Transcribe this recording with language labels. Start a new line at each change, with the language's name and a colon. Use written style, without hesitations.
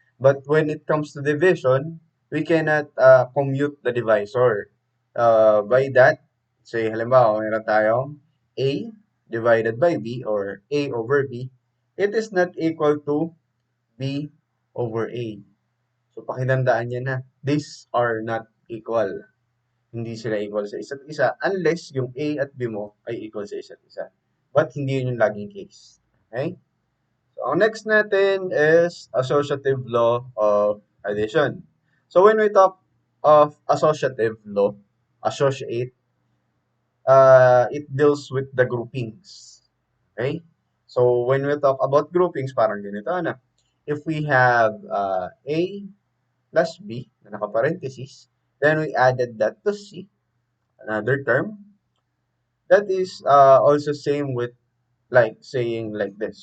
English: But when it comes to division, we cannot commute the divisor. By that, say,
Filipino: halimbawa, meron tayong
English: A divided by B or A over B, it is not equal to B over A.
Filipino: So, pakitandaan niya na,
English: these are not equal.
Filipino: Hindi sila equal sa isa't isa unless yung A at B mo ay equal sa isa't isa. But hindi yun yung laging case. Okay? So, ang next natin is associative law of addition.
English: So, when we talk of associative law, associate, it deals with the groupings. Okay? So, when we talk about groupings,
Filipino: parang ganito na.
English: If we have A plus B na naka-parenthesis, then we added that to C, another term, that is also same with like saying like this.